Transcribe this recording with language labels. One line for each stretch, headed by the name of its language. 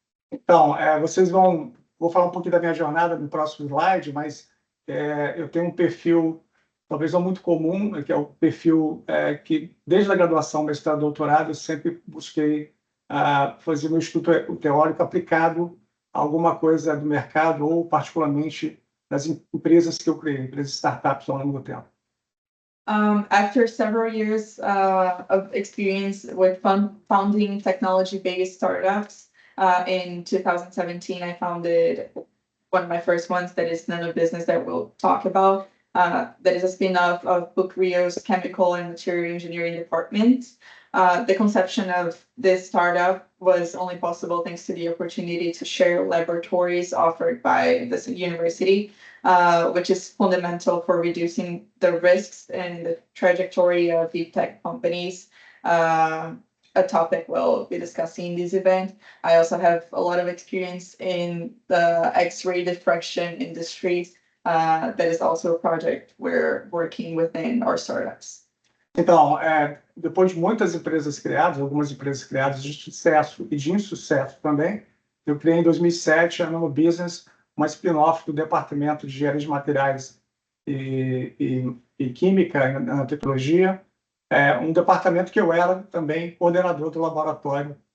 Portuguese: Então, vou falar um pouquinho da minha jornada no próximo slide, mas eu tenho um perfil, talvez não muito comum, que é o perfil que, desde a graduação, mestrado, doutorado, eu sempre busquei fazer meu estudo teórico aplicado a alguma coisa do mercado ou, particularmente, das empresas que eu criei, empresas startups ao longo do tempo.
English: After several years of experience with founding technology-based startups, in 2017, I founded one of my first ones, that is NanoBusiness, that we'll talk about. That is a spin-off of PUC-Rio's Chemical and Material Engineering Department. The conception of this startup was only possible thanks to the opportunity to share laboratories offered by this university, which is fundamental for reducing the risks and the trajectory of deep tech companies. A topic we'll be discussing in this event. I also have a lot of experience in the X-ray diffraction industry. That is also a project we're working within our startups.
Portuguese: Então, depois de muitas empresas criadas, algumas empresas criadas de sucesso e de insucesso também, eu criei em 2007 a NanoBusiness, uma spin-off do Departamento de Engenharia de Materiais e Química na Tecnologia, um departamento que eu era também coordenador do laboratório.